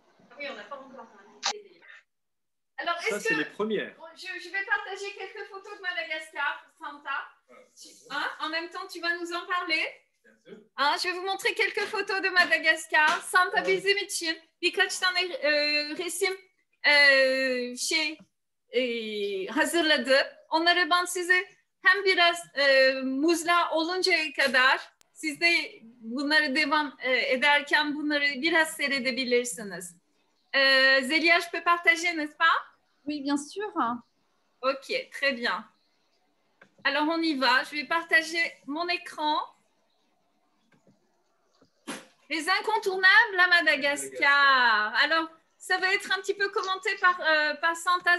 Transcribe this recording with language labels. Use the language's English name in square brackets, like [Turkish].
[French] Ah oui, on n'a pas encore invité. Alors, Ça, c'est les premières. je vais partager quelques photos de Madagascar, Santa. En même temps, tu vas nous en parler. Je vais vous montrer quelques photos de Madagascar. [Turkish] Santa bizim için birkaç tane resim hazırladı. Onları ben size hem biraz muzla oluncaya kadar siz de bunları devam ederken bunları biraz seyredebilirsiniz. [French] Zélia, je peux partager, n'est-ce pas? Oui, bien sûr. Ok, très bien. Alors, on y va. Je vais partager mon écran. Les incontournables à Madagascar. Alors, ça va être un petit peu commenté par Santa.